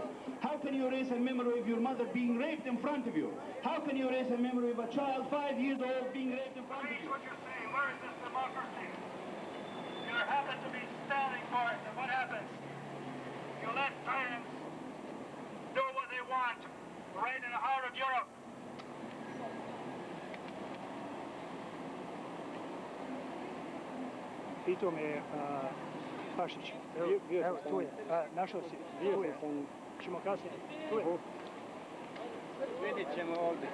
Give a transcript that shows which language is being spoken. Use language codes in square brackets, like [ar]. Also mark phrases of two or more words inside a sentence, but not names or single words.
[en] How can you erase a memory of your mother being raped in front of you? How can you erase a memory of a child 5 years old being raped in front of you? What you're saying, where is this democracy? You happen to be standing for it, and what happens? You let tyrants do what they want, right in the heart of Europe. [bs] Pitao me Pašić, evo tu je, našao si, tu je, ćemo kasnije, tu je. Vidjet ćemo ovdje.